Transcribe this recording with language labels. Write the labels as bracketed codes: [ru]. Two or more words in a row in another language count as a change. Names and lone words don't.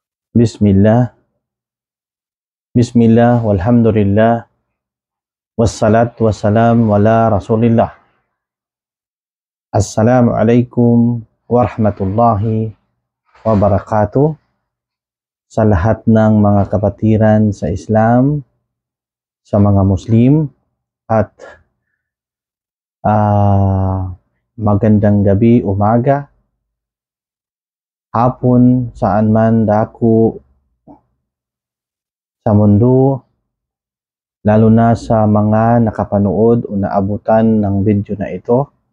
[ar] بسم الله، بسم الله، والحمد لله، والصلاة والسلام على رسول الله. السلام عليكم ورحمة الله وبركاته. [tl] Sa lahat ng mga kapatiran sa Islam, sa mga Muslim, at magandang gabi, umaga, hapon, saan man dako sa mundo, lalo na sa mga nakapanood o naabutan ng video na ito.